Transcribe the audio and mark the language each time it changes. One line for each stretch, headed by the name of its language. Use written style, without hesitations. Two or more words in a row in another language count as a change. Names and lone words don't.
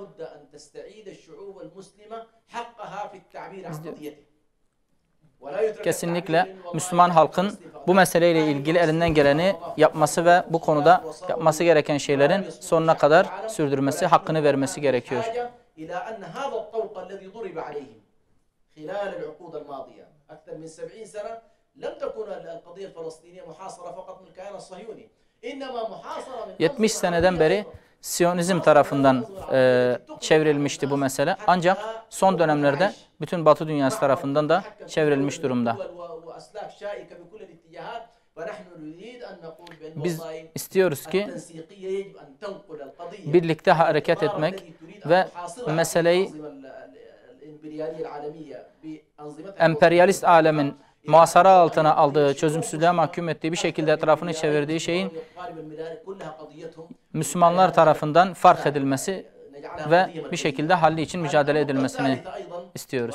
Turkish: Kesinlikle Müslüman halkın bu meseleyle ilgili elinden geleni yapması ve bu konuda yapması gereken şeylerin sonuna kadar sürdürmesi, hakkını vermesi gerekiyor.
Arabic: لم تكن القضية الفلسطينية محاصرة فقط من الكيان الصهيوني إنما محاصرة من
Turkish: 70 seneden beri Siyonizm tarafından çevrilmişti bu mesele. Ancak son dönemlerde bütün Batı dünyası tarafından da çevrilmiş durumda. Biz istiyoruz ki birlikte hareket etmek ve meseleyi emperyalist alemin muhasara altına aldığı, çözümsüzlüğe mahkum ettiği bir şekilde etrafını çevirdiği şeyin Müslümanlar tarafından fark edilmesi ve bir şekilde halli için mücadele edilmesini istiyoruz.